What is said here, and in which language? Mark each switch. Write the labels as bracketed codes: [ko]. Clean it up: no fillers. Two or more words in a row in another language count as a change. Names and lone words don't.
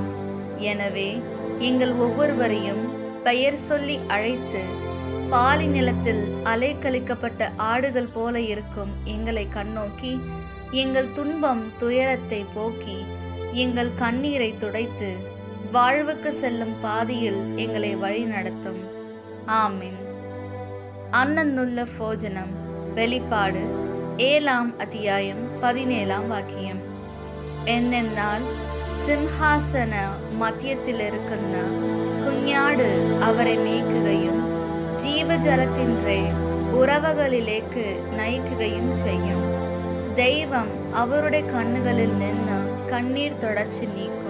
[ta] எனவே எங்கள் ஒவ்வொருவரையும் பெயர் சொல்லி அழைத்து பாலி நிலத்தில் அலைக்கழிக்கப்பட்ட ஆடுகள் போல இருக்கும் எங்களை கண்ணோக்கி எங்கள் துன்பம் துயரத்தை போக்கி எங்கள் கண்ணீரை துடைத்து வாழ்வுக்கு செல்லும் பாதையில் எங்களை வழி நடத்தும். ஆமீன். அன்னன்னுள்ள போஜனம். வெளிப்பாடு 7 அத்தியாயம் 17 வாக்கியம். [ml] என்னென்னால் സിംഹാസന മധ്യത്തിലിരിക്കുന്ന കുഞ്ഞാട് അവരെ മേയ്ക്കുകയും ജീവജലത്തിൻ്റെ ഉറവകളിലേക്ക് നയിക്കുകയും ചെയ്യും. ദൈവം അവരുടെ കണ്ണുകളിൽ നിന്ന് കണ്ണീർ തുടച്ചു നീക്കും.